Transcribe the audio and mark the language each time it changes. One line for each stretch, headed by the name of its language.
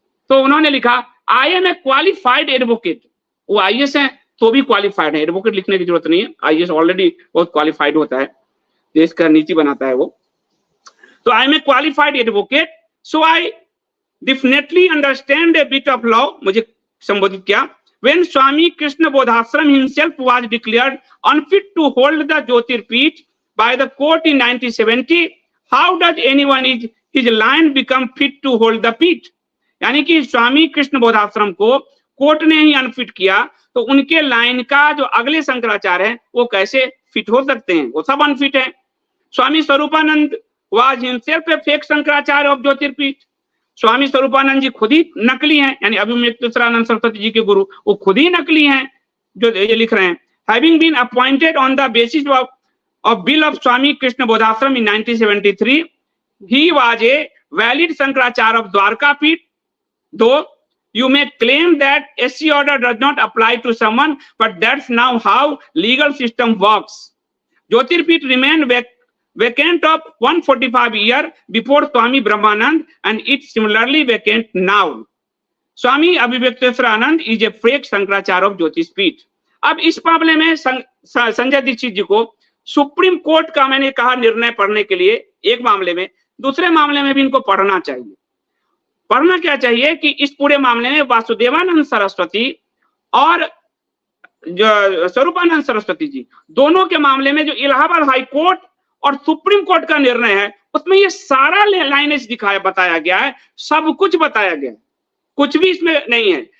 Hindi: तो उन्होंने लिखा,
English: I am a qualified advocate.
Hindi: वो आईएएस हैं तो भी क्वालिफाइड है, एडवोकेट लिखने की जरूरत नहीं है, आईएएस ऑलरेडी बहुत क्वालिफाइड होता है, देश का नीति बनाता है वो।
English: तो I am a qualified advocate, so I definitely understand a bit of law,
Hindi: मुझे संबोधित किया,
English: when Swami Krishna Bodhashram himself was declared unfit to hold the Jyotirpeeth by the court in 1970, how does anyone is his line become fit to hold the peeth?
Hindi: यानी कि स्वामी कृष्ण बोधाश्रम को court ने ही unfit किया, तो उनके लाइन का जो अगले शंकराचार्य है वो कैसे फिट हो सकते हैं? वो सब अनफिट है।
English: Swami Swaroopanand was himself a fake Shankaracharya of Jyotirpeeth.
Hindi: स्वामी स्वरूपानंद जी खुद ही नकली हैं, यानी अभिमुक्तेश्वरानंद सरस्वती जी के गुरु वो खुद ही नकली हैं जो ये लिख रहे हैं।
English: Having been appointed on the basis of bill of Swami Krishna Bodhashram in 1973, he was a valid Shankaracharya of Dwarka Peeth. Though you may claim that SC order does not apply to someone, but that's now how legal system works. Jyotirpeeth remained vacant of 145 years before Swami Brahmanand, and it's similarly vacant now. Swami Abhivyaktaswaranand is a fake Shankaracharya of Jyotirpeeth.
Hindi: अब इस मामले में संजय दीक्षित जी को supreme court का मैंने कहा निर्णय पढ़ने के लिए एक मामले में, दूसरे मामले में भी इनको पढ़ना चाहिए। पढ़ना क्या चाहिए कि इस पूरे मामले में वासुदेवानंद सरस्वती और स्वरूपानंद सरस्वती जी दोनों के मामले में जो इलाहाबाद हाई कोर्ट और सुप्रीम कोर्ट का निर्णय है उसमें ये सारा लाइनेज दिखाया बताया गया है, सब कुछ बताया गया है, कुछ भी इसमें नहीं है।